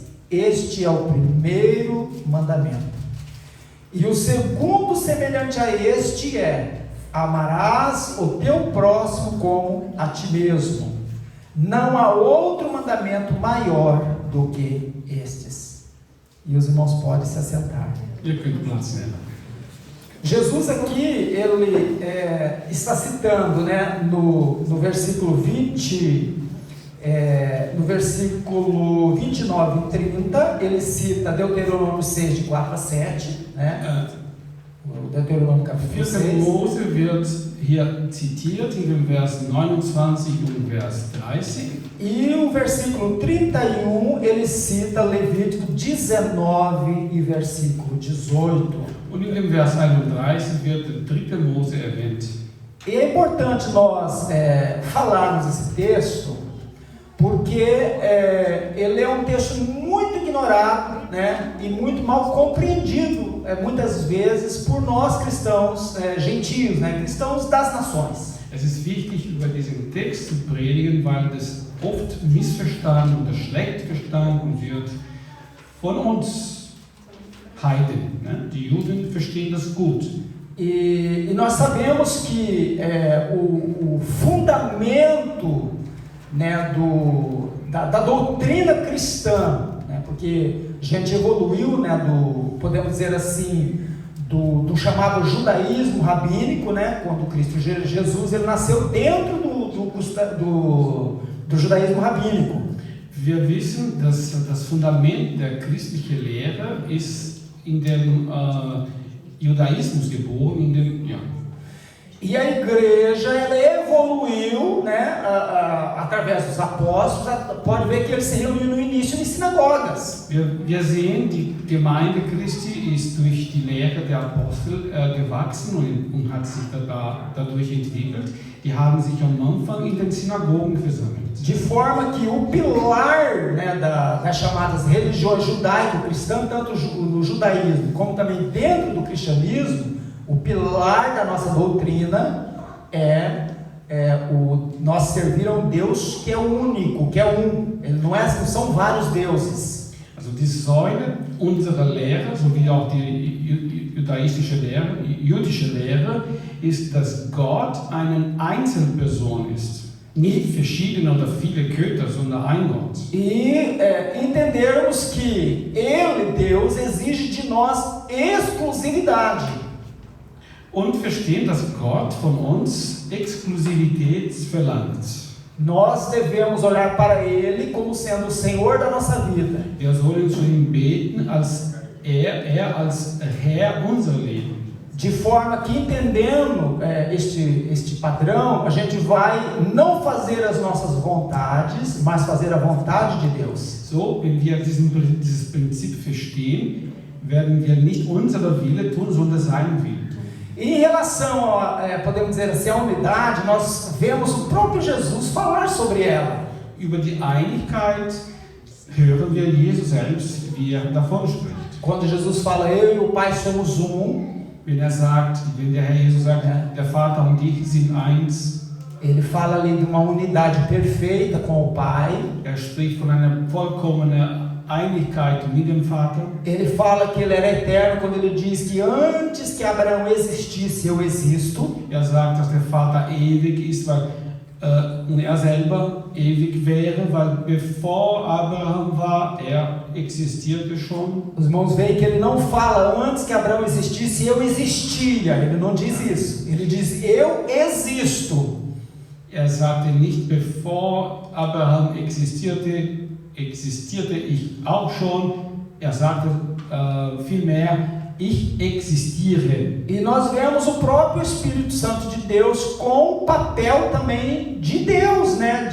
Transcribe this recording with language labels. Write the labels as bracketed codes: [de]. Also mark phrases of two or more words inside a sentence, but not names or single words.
[pt] Este é o primeiro mandamento. E o segundo semelhante a este é: amarás o teu próximo como a ti mesmo. Não há outro mandamento maior do que estes. E os irmãos podem se assentar. [de] Ihr könnt Platz nehmen. [pt] Jesus aqui, ele está citando, né, no versículo 20, no versículo 29 e 30, ele cita Deuteronômio 6, de 4 a 7, né? O Deuteronômio capítulo 4. 6. [de] Mose wird hier zitiert in dem Vers 29 und Vers 30. [pt] E o versículo 31, ele cita Levítico 19 e versículo 18. [de] Und in dem Vers 31 wird der 3. Mose erwähnt. [pt] E é importante nós falarmos esse texto, porque ele é um texto muito ignorado, né, e muito mal compreendido, muitas vezes, por nós cristãos gentios, né, cristãos das nações. [de] Es ist wichtig, über diesen Text zu predigen, weil das oft missverstanden oder schlecht verstanden wird von uns Heiden. Ne? Die Juden verstehen das gut. [pt] E nós sabemos que o fundamento, né, da doutrina cristã, né, porque a gente evoluiu, né, podemos dizer assim, do chamado judaísmo rabínico, né, quando Cristo Jesus ele nasceu dentro do judaísmo rabínico. [de] Wir wissen, dass das Fundament der christlichen Lehre ist in dem Judaismus geboren, [pt] E a igreja ela evoluiu, né, através dos apóstolos. Pode ver que eles se reuniam no início em sinagogas. [de] Wir sehen, die Gemeinde Christi ist durch die Lehre der Apostel gewachsen und hat sich dadurch entwickelt. Die haben sich am Anfang in den Synagogen versammelt. [pt] De forma que o pilar, né, das chamadas religiões judaico-cristãs, tanto no judaísmo como também dentro do cristianismo, o pilar da nossa doutrina nós servir a um Deus que é único, que é um. Ele não são vários deuses. [de] Also die Säule unserer Lehre, sowie auch die jüdische Lehre, ist, dass Gott eine Einzelperson ist. Nicht verschiedene oder viele Götter, sondern ein Gott. [pt] E entendermos que Ele, Deus, exige de nós exclusividade. [de] Und verstehen, dass Gott von uns Exklusivität verlangt. [pt] Nós devemos olhar para Ele como sendo o Senhor da nossa vida. [de] Wir sollen zu ihm beten, als er als Herr unser Leben. [pt] De forma que, entendendo este padrão, a gente vai não fazer as nossas vontades, mas fazer a vontade de Deus. [de] So, wenn wir dieses Prinzip verstehen, werden wir nicht unsere Wille tun, sondern seinen Willen tun. [pt] Em relação a, podemos dizer assim, a unidade, nós vemos o próprio Jesus falar sobre ela. [de] Über die Einigkeit hören wir Jesus selbst, wie davon spricht. [pt] Quando Jesus fala, eu e o Pai somos um, [de] wenn der Herr Jesus sagt, der Vater und ich sind eins, [pt] ele fala ali de uma unidade perfeita com o Pai. [de] Spricht von einer vollkommenen Einigkeit mit dem Vater. [pt] Ele fala que ele era eterno quando ele diz que antes que Abraão existisse, eu existo. [de] Sagt, dass der Vater ewig ist, weil und selber ewig wäre, weil bevor Abraham war, existierte schon. [pt] Os irmãos veem que ele não fala antes que Abraão existisse, eu existia. Ele não diz isso. Ele diz eu existo. [de] Sagte nicht, bevor Abraham existierte ich auch schon. Sagte vielmehr, ich existiere. [pt] E nós vemos o próprio Espírito Santo de Deus com o papel também de Deus, né?